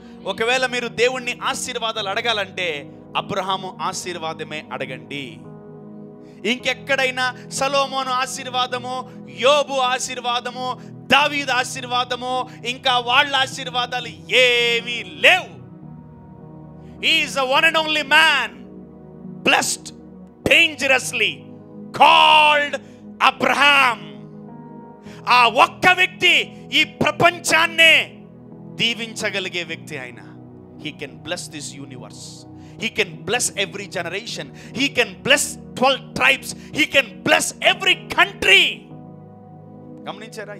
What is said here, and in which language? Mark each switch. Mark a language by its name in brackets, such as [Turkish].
[Telugu] ఒకవేళ మీరు దేవుణ్ణి ఆశీర్వాదాలు అడగాలంటే అబ్రహాము ఆశీర్వాదమే అడగండి. ఇంకెక్కడైనా సొలొమోను ఆశీర్వాదము, యోబు ఆశీర్వాదము, దావీదు ఆశీర్వాదము, ఇంకా వాళ్ళ ఆశీర్వాదాలు ఏమీ లేవు. [English] He is the one and only man blessed dangerously called Abraham. [Telugu] ఆ ఒక్క వ్యక్తి ఈ ప్రపంచాన్నే దీవించగలిగే వ్యక్తి ఆయన. [English] He can bless this universe, he can bless every generation, he can bless 12 tribes, he can bless every country. [Telugu] గమనించారా?